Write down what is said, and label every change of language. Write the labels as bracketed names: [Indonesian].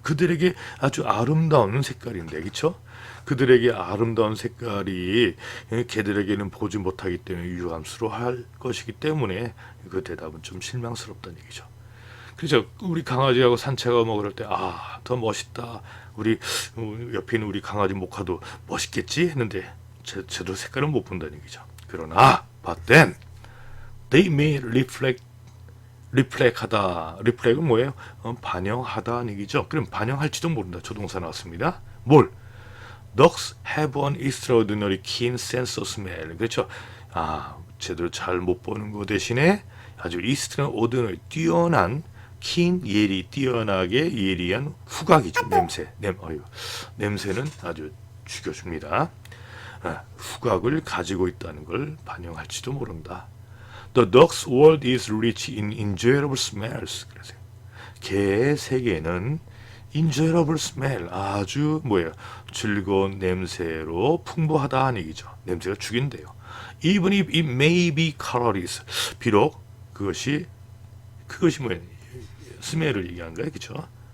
[Korean] 그들에게 아주 아름다운 색깔인데, 그렇죠? 그들에게 아름다운 색깔이 개들에게는 보지 못하기 때문에 유감스러워할 것이기 때문에 그 대답은 좀 실망스럽다는 얘기죠. 그래서 우리 강아지하고 산책하고 그럴 때 더 멋있다. 우리 옆에 있는 우리 강아지 모카도 멋있겠지 했는데 제대로 색깔은 못 본다는 얘기죠. 그러나 [English] but then they may [Korean] reflect하다. reflect은 뭐예요? 반영하다는 얘기죠. 그럼 반영할지도 모른다. 조동사 나왔습니다. 뭘? [English] Dogs have an extraordinary keen sense of smell. [Korean] 그렇죠? 제대로 잘 못 보는 거 대신에 아주 extraordinary, 뛰어난, keen, 뛰어나게 예리한 후각이죠. 냄새는 아주 죽여줍니다. 후각을 가지고 있다는 걸 반영할지도 모른다. [English] The dog's world is rich in enjoyable smells. [Korean] 그래서 개의 세계는 [English] enjoyable smell, [Korean] 아주 즐거운 냄새로 풍부하다는 얘기죠. 냄새가 죽인대요. [English] Even if it may be colorless. [Korean] 비록 그것이 스멜을 얘기한 거예요. 그렇죠?